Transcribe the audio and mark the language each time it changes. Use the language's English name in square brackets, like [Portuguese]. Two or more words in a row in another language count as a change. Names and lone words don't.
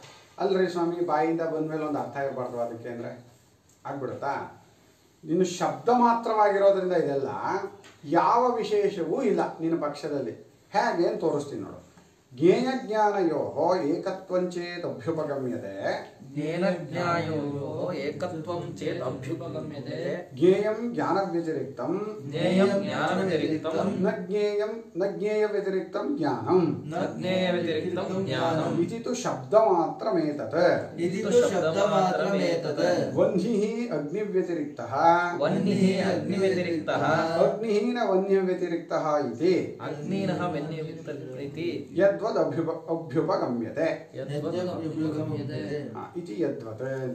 [Kannada] ಅಲ್ರಿ ಸ್ವಾಮಿ, ಬಾಯಿಂದ ಬಂದಮೇಲೆ ಒಂದು ಅರ್ಥ ಇರಬಾರ್ದು ಅದಕ್ಕೆ ಅಂದರೆ ಆಗ್ಬಿಡುತ್ತಾ? ನೀನು ಶಬ್ದ ಮಾತ್ರವಾಗಿರೋದ್ರಿಂದ ಇದೆಲ್ಲ ಯಾವ ವಿಶೇಷವೂ ಇಲ್ಲ ನಿನ್ನ ಪಕ್ಷದಲ್ಲಿ. ಹೇಗೆ ಅಂತ ತೋರಿಸ್ತೀನಿ ನೋಡು. [Sanskrit] ಜ್ಞೇಯ ಜ್ಞಾನಯೋ ಏಕತ್ವಂಚೇತ್ ಅಭ್ಯುಪಗಮ್ಯತೆ. ಏಕತ್ವಂ ಚೇತ್ ಅಭ್ಯುಪಗಮ್ಯತೆ. ಜ್ಞೇಯಂ ಜ್ಞಾನ ವ್ಯತಿರಿಕ್ತಂ ಜ್ಞೇಯಂ ಜ್ಞಾನ ವ್ಯತಿರಿಕ್ತಂ ನ ಜ್ಞೇಯ ವ್ಯತಿರಿಕ್ತಂ ಜ್ಞಾನಂ ನ ಜ್ಞೇಯ ವ್ಯತಿರಿಕ್ತಂ ಜ್ಞಾನಂ ಇತಿ ತು ಶಬ್ದ ಮಾತ್ರಮೇತತ್. ಇತಿ ತು ಶಬ್ದ ಮಾತ್ರಮೇತತ್. ವನ್ಹಿಃ ಅಗ್ನಿ ವ್ಯತಿರಿಕ್ತಃ ವನ್ಹಿಃ ಅಗ್ನಿ ವ್ಯತಿರಿಕ್ತಃ ಅಗ್ನಿಃ ನ ವನ್ಯ ವ್ಯತಿರಿಕ್ತಃ ಇತಿ ಅಗ್ನಿನಃ ವನ್ಯ ವ್ಯತಿರಿಕ್ತಃ ಯದ್ವದ್ ಅಭ್ಯುಪಗಮ್ಯತೆ. ಯದ್ವದ್ ಇತಿ ಯದ್ವತ್ ಅಂತ.